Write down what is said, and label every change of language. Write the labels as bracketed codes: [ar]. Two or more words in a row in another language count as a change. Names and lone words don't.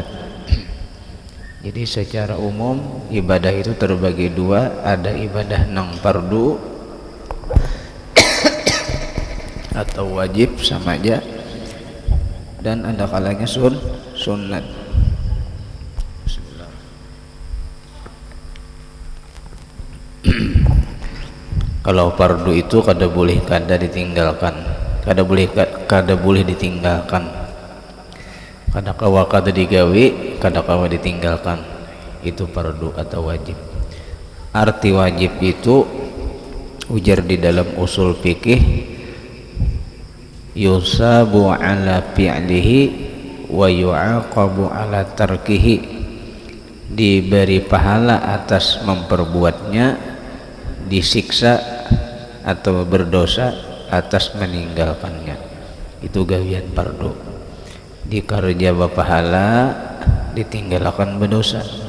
[bjn] Jadi secara umum ibadah itu terbagi dua, ada ibadah nang fardu atau wajib sama aja, dan ada kalanya sunnat. Kalau fardu itu kada boleh ditinggalkan, kada boleh ditinggalkan, kada kawa kada digawi, kada kawa ditinggalkan. Itu fardu atau wajib. Arti wajib itu ujar di dalam usul fikih, [ar] يثاب على فعله ويعاقب على تركه, [id] diberi pahala atas memperbuatnya, disiksa atau berdosa atas meninggalkannya. [bjn] Itu gawian fardu, dikarja pahala, ditinggalkan berdosa.